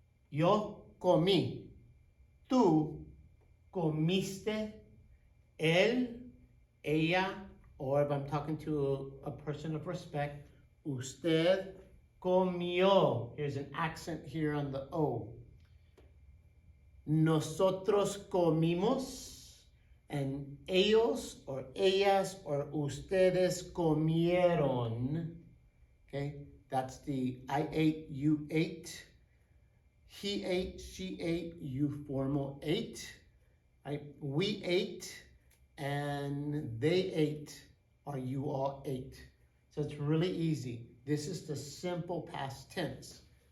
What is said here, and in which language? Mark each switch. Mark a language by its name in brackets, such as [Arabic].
[Spanish] Yo comí. Tú comiste. Él, ella, [English] or if I'm talking to a person of respect, [Spanish] usted comió. [English] Here's an accent here on the O. [Spanish] Nosotros comimos. [English] And [Spanish] ellos [English] or [Spanish] ellas [English] or [Spanish] ustedes comieron. [English] Okay, that's the I ate, you ate. He ate, she ate, you formal ate. Right? We ate and they ate or you all ate. So it's really easy. This is the simple past tense.